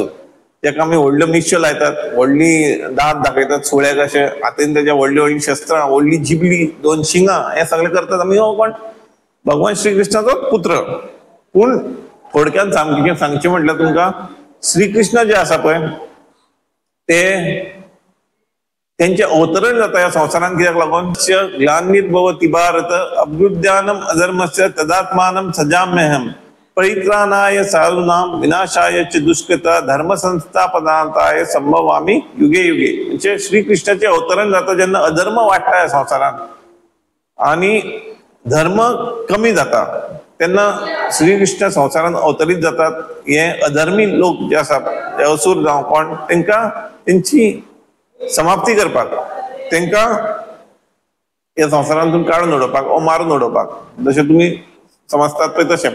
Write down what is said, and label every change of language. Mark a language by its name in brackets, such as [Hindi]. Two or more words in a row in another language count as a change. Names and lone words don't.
[Konkani] ताका आमी व्हडल्यो मिश्यो लायतात, व्हडली दांत दाखयतात सुळ्याक अशे, हातीन तेज्या व्हडली व्हडली शस्त्रां, व्हडली जिबली, 2 शिंगां, हे सगळे करतात आमी. हो कोण? भगवान श्री कृष्णाचो पुत्र. पूण थोडक्यात सांगचे म्हटल्यार तुमकां श्रीकृष्ण जे आसा पळय ते त्यांचे अवतरण जाता ह्या संवसारान. कित्याक लागून [Sanskrit] ग्लानिर्भवति भारत अभ्युत्थानम अधर्मस्य तदात्मानं सजाम्यहम् परित्राणाय साधूनां विनाशाय च दुष्कृता धर्म संस्थापनार्थाय संभवामि युगे युगे. [Konkani] म्हणजे श्रीकृष्णाचे अवतरण जाता जेन्ना अधर्म वाडटा ह्या संवसारान आणि धर्म कमी जाता तेन्ना श्रीकृष्ण संवसारान अवतरीत जातात. हे अधर्मी लोक जे आसात ते असुर जावं कोण तांकां तेंची समाप्ती करपाक, तांकां ह्या संवसारांतून काडून उडोवपाक वा मारून उडोवपाक जशें तुमी समजतात पळय तशें.